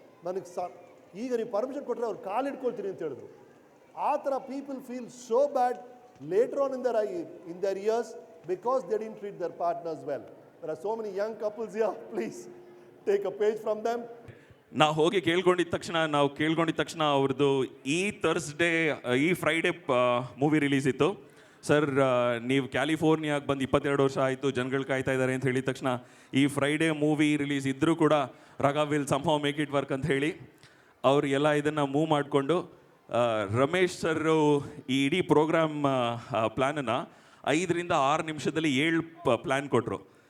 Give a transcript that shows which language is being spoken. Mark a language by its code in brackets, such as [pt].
[kn] ನನಗೆ ಈಗ ನೀವು ಪರ್ಮಿಷನ್ ಕೊಟ್ಟರೆ ಅವ್ರು ಕಾಲು ಇಟ್ಕೊಳ್ತೀನಿ ಅಂತ ಹೇಳಿದ್ರು. ಆ ಥರ [en] People feel so bad later on in their years because they didn't treat their partners well. There are so many young couples here. Please take a page from them. [kn] ನಾವು ಹೋಗಿ ಕೇಳ್ಕೊಂಡಿದ್ದ ತಕ್ಷಣ ಅವ್ರದ್ದು ಈ ಥರ್ಸ್ಡೇ ಈ ಫ್ರೈಡೇ ಮೂವಿ ರಿಲೀಸ್ ಇತ್ತು. Sir ನೀವು ಕ್ಯಾಲಿಫೋರ್ನಿಯಾಗೆ ಬಂದು 22 ವರ್ಷ ಆಯಿತು, ಜನಗಳು ಕಾಯ್ತಾ ಇದ್ದಾರೆ ಅಂತ ಹೇಳಿದ ತಕ್ಷಣ ಈ ಫ್ರೈಡೇ ಮೂವಿ ರಿಲೀಸ್ ಇದ್ದರೂ ಕೂಡ Raghav [en] will somehow make it work [kn] ಅಂತ ಹೇಳಿ ಅವ್ರಿಗೆಲ್ಲ ಇದನ್ನು ಮೂವ್ ಮಾಡಿಕೊಂಡು ರಮೇಶ್ ಸರ್ ಈ ಇಡೀ ಪ್ರೋಗ್ರಾಮ್ ಪ್ಲ್ಯಾನನ್ನು 5 ರಿಂದ 6 ನಿಮಿಷದಲ್ಲಿ 7 ಪ್ಲ್ಯಾನ್ ಕೊಟ್ಟರು.